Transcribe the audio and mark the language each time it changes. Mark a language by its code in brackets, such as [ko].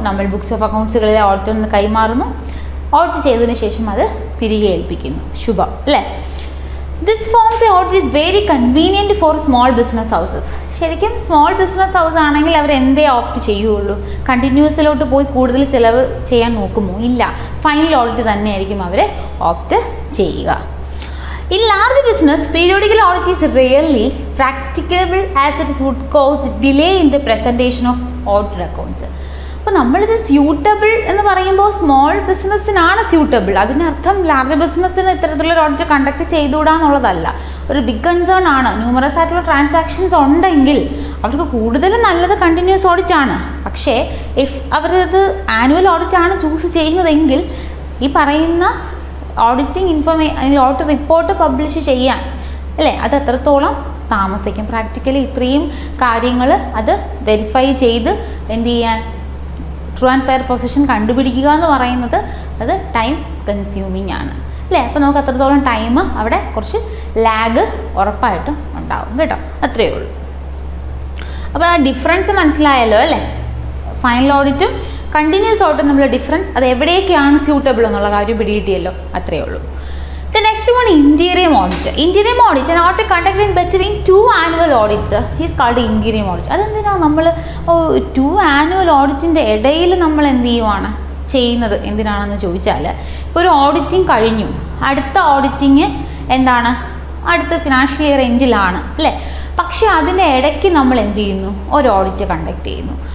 [ml] നമ്മൾ books of അക്കൗണ്ട്സുകളിലെ ഓഡിറ്ററിന് കൈമാറുന്നു. Audit ചെയ്തതിന് ശേഷം അത് തിരികെ ഏൽപ്പിക്കുന്നു. ശുഭം അല്ലേ. [en] This forms a audit is very convenient for small business houses. [ml] ശരിക്കും സ്മോൾ ബിസിനസ് ഹൗസ് ആണെങ്കിൽ അവർ എന്തേ ഓപ്റ്റ് ചെയ്യുള്ളൂ, കണ്ടിന്യൂസിലോട്ട് പോയി കൂടുതൽ ചിലവ് ചെയ്യാൻ നോക്കുമോ, ഇല്ല. ഫൈനൽ ഓഡിറ്റ് തന്നെയായിരിക്കും അവർ ഓപ്റ്റ് ചെയ്യുക. [en] In large business, periodical audit is rarely practicable as it would cause delay in the presentation of audited accounts. [ml] അപ്പോൾ നമ്മളിത് സ്യൂട്ടബിൾ എന്ന് പറയുമ്പോൾ സ്മോൾ ബിസിനസ്സിനാണ് സ്യൂട്ടബിൾ. അതിനർത്ഥം ലാർജ് ബിസിനസ്സിന് ഇത്തരത്തിലുള്ള ഓഡിറ്റ് കണ്ടക്ട് ചെയ്തുകൂടാന്നുള്ളതല്ല. ഒരു ബിഗ് കൺസേൺ ആണ്. ന്യൂമറസ് ആയിട്ടുള്ള ട്രാൻസാക്ഷൻസ് ഉണ്ടെങ്കിൽ അവർക്ക് കൂടുതലും നല്ലത് കണ്ടിന്യൂസ് ഓഡിറ്റ് ആണ്. പക്ഷേ ഇഫ് അവരത് ആനുവൽ ഓഡിറ്റ് ആണ് ചൂസ് ചെയ്യുന്നതെങ്കിൽ ഈ പറയുന്ന ഓഡിറ്റിംഗ് ഓഡിറ്റ് റിപ്പോർട്ട് പബ്ലിഷ് ചെയ്യാൻ അല്ലേ, അത് എത്രത്തോളം താമസിക്കും. പ്രാക്ടിക്കലി ഇത്രയും കാര്യങ്ങൾ അത് വെരിഫൈ ചെയ്ത് എന്ത് ചെയ്യാൻ, ട്രൂ ആൻഡ് ഫെയർ പൊസിഷൻ കണ്ടുപിടിക്കുക എന്ന് പറയുന്നത് അത് ടൈം കൺസ്യൂമിങ് ആണ് അല്ലേ. അപ്പോൾ നമുക്ക് അത്രത്തോളം ടൈം അവിടെ കുറച്ച് ലാഗ് ഉറപ്പായിട്ടും ഉണ്ടാവും കേട്ടോ. അത്രയേ ഉള്ളൂ. അപ്പോൾ ആ ഡിഫറൻസ് മനസ്സിലായല്ലോ അല്ലേ. ഫൈനൽ ഓഡിറ്റും കണ്ടിന്യൂസ് ഓഡിറ്റും തമ്മിലുള്ള ഡിഫറൻസ്, അത് എവിടെയൊക്കെയാണ് സ്യൂട്ടബിൾ എന്നുള്ള കാര്യം പിടികിട്ടിയല്ലോ. അത്രയേ ഉള്ളൂ. [en] The next one, interim audit. Interim audit, an audit conducted between two annual audits is called interim audit. [ml] അതെന്തിനാണ് നമ്മൾ ടു ആനുവൽ ഓഡിറ്റിൻ്റെ ഇടയിൽ നമ്മൾ എന്ത് ചെയ്യുവാണ് ചെയ്യുന്നത് എന്തിനാണെന്ന് ചോദിച്ചാൽ, ഇപ്പോൾ ഒരു ഓഡിറ്റിംഗ് കഴിഞ്ഞു, അടുത്ത ഓഡിറ്റിങ് എന്താണ്, അടുത്ത ഫിനാൻഷ്യൽ ഇയർ എൻഡിലാണ് അല്ലേ. പക്ഷേ അതിൻ്റെ ഇടയ്ക്ക് നമ്മൾ എന്ത് ചെയ്യുന്നു, ഒരു ഓഡിറ്റ് കണ്ടക്ട് ചെയ്യുന്നു.